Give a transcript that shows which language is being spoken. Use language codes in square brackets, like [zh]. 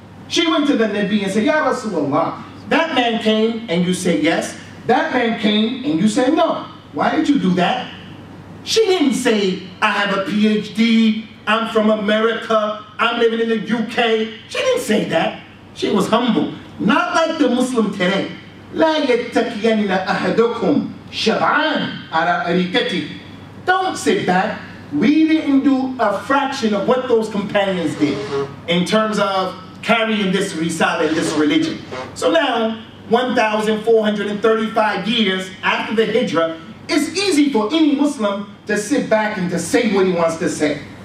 [en] She went to the Nabi and said, Ya Rasulullah, that man came and you said yes. That man came and you said no. Why did you do that? She didn't say, I have a PhD, I'm from America, I'm living in the UK. She didn't say that. She was humble. Not like the Muslim today. [ar] لا يتكين أحدكم شبعان على أريكته. [en] Don't sit back. We didn't do a fraction of what those companions did in terms of carrying this risala and this religion. So now, 1,435 years after the hijrah, it's easy for any Muslim to sit back and to say what he wants to say.